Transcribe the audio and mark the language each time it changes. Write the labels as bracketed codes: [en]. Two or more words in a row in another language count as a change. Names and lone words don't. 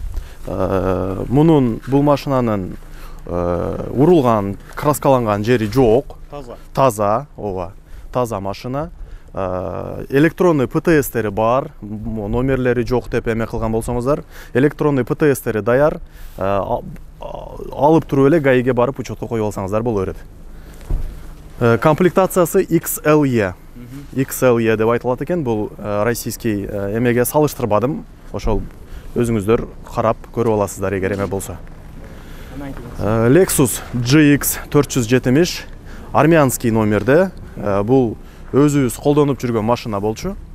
[ky] Бул машинанын урулган, краскаланган жери жок. Таза, ооба. Таза машина. Электронный ПТСтери бар, номерлери жок деп эме кылган болсоңуздар. Электронный ПТСтери даяр. Алып туруп эле ГАИге барып учетко коюп алсаңыздар боло берет. Комплектациясы XLE. XLE деп айтылат экен. Бул российский эмеге салыштырбадым. Ошол өзүңүздөр карап көрүп аласыздар эгер эме болсо. Lexus GX 470 армянский номерде. Бул өзүбүз колдонуп жүргөн машина болчу.